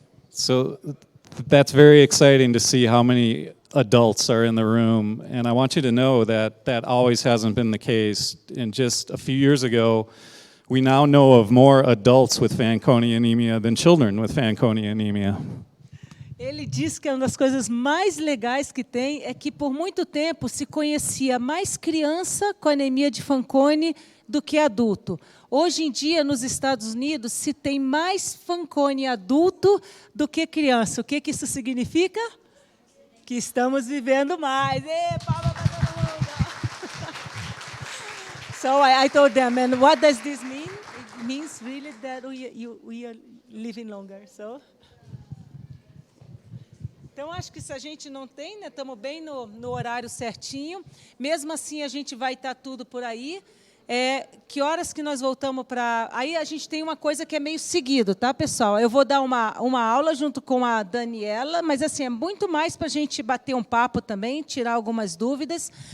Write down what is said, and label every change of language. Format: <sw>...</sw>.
<en>So that's very exciting to see how many adults are in the room, and I want you to know that that always hasn't been the case. And just a few years ago, we now know of more adults with Fanconi anemia than children with Fanconi anemia.</en> <pt>Ele diz que uma das coisas mais legais que tem é que, por muito tempo, se conhecia mais criança com anemia de Fanconi do que adulto. Hoje em dia, nos Estados Unidos, se tem mais Fanconi adulto do que criança. O que isso significa? Que estamos vivendo mais. Palma para todo mundo.</pt> <en>So I told them, and what does this mean? It means really that we are living longer. So...</en> <pt>Então, acho que se a gente não tem, né, estamos bem no horário certinho. Mesmo assim, a gente vai estar tudo por aí. Que horas que nós voltamos para... Aí a gente tem uma coisa que é meio seguido, tá, pessoal? Eu vou dar uma aula junto com a Daniela, mas assim, é muito mais para a gente bater um papo também, tirar algumas dúvidas.</pt>